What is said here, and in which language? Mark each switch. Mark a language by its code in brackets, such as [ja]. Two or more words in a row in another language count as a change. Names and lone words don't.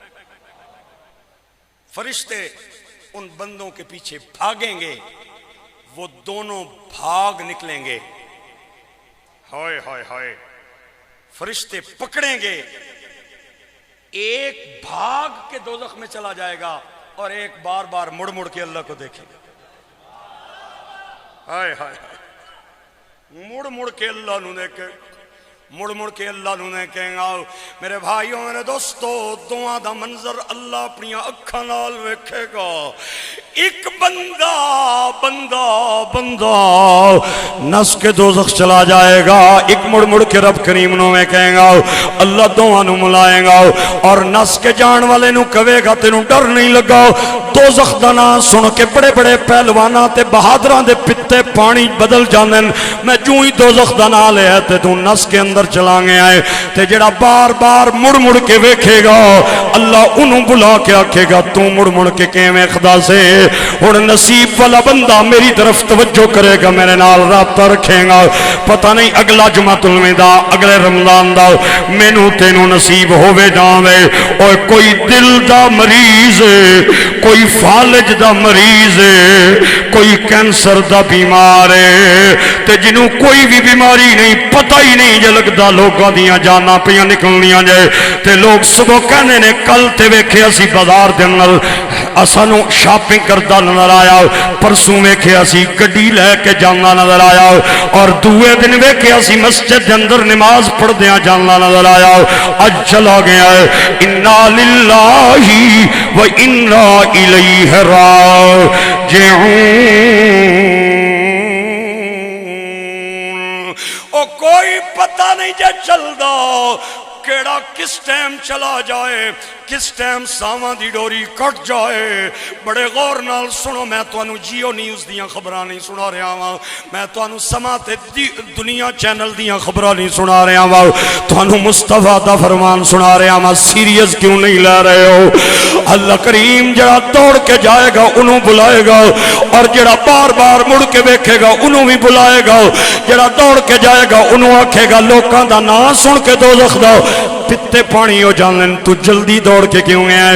[ur] فرشتے ان بندوں کے پیچھے بھاگیں گے، وہ دونوں بھاگ نکلیں گے، ہائے ہائے ہائے، فرشتے پکڑیں گے، ایک بھاگ کے دوزخ میں چلا جائے گا اور ایک بار بار مڑ مڑ کے اللہ کو دیکھے گا، [pa] ہائے ہائے مڑ مڑ کے اللہ نو دیکھے، مڑ مڑ کے اللہ نے کہیں گا میرے بھائیوں میرے دوستو دعا دا منظر اللہ اپنی اکھاں نال ویکھے گا، ایک بندہ بندہ بندہ نس کے دوزخ چلا جائے گا، ایک مڑ مڑ کے رب کریم نو میں کہیں گا اللہ دعا نو ملائے گا، اور نس کے جان والے نو کہے گا تینوں ڈر نہیں لگا، دوزخ دا نام سن کے بڑے بڑے پہلوانا تے بہادراں دے پتے پانی بدل جاندن، میں جو ہی دوزخ دا نام لیا تے تو نس کے اندر چلا گیا ہے، تے جڑا بار بار مڑ مڑ کے ویکھے گا اللہ انہوں بلا کے آکھے گا تو مڑ مڑ کے کیویں خدا سے ہن نصیب والا بندہ میری طرف توجہ کرے گا، میرے نال رابطہ رکھے گا، پتہ نہیں اگلا جمعۃ الوداع اگلے رمضان دا مینوں تینوں نصیب ہوے جاوے۔ اور کوئی دل دا مریض ہے، کوئی فالج دا مریض ہے، کوئی کینسر دا بیمار ہے تے جنوں کوئی بھی بیماری نہیں، پتہ ہی نہیں جے لگدا لوکاں دیاں جاناں پیاں نکلنیاں جے، تے لوگ صبح کہنے نے کل تے ویکھیا سی بازار دے اندر اسانوں شاپنگ کردا نظر آیا، پرسوں ویکھیا سی گڈی لے کے جانا نظر آیا، اور دوے دن ویکھیا سی مسجد دے اندر نماز پڑھدیاں جانا نظر آیا۔ اج چلا گیا ہے، [ar] انا للہ و انا الیہ راجعون۔ [pa] او کوئی پتہ نہیں جے چلدا کیڑا کس ٹائم چلا جائے، کس ٹائم ساواں دی ڈوری کٹ جائے۔ بڑے غور نال سنو، میں تانوں جیو نیوز دیاں خبراں نہیں سنا رہا ہاں، میں تانوں سما تے دنیا چینل دیاں خبراں نہیں سنا رہا ہاں، تانوں مصطفیٰ دا فرمان سنا رہا ہاں۔ [ur] سیریس کیوں نہیں لے رہے ہو؟ [pa] اللہ کریم جڑا دوڑ کے جائے گا انہوں بلائے گا، اور جڑا بار بار مڑ کے ویکھے گا انہوں بھی بلائے گا۔ جڑا دوڑ کے جائے گا انہوں آکھے گا لوکاں دا نام سن کے دوزخ دا پتے پانی ہو جانن، تو جلدی دوڑ کے کیوں ہے؟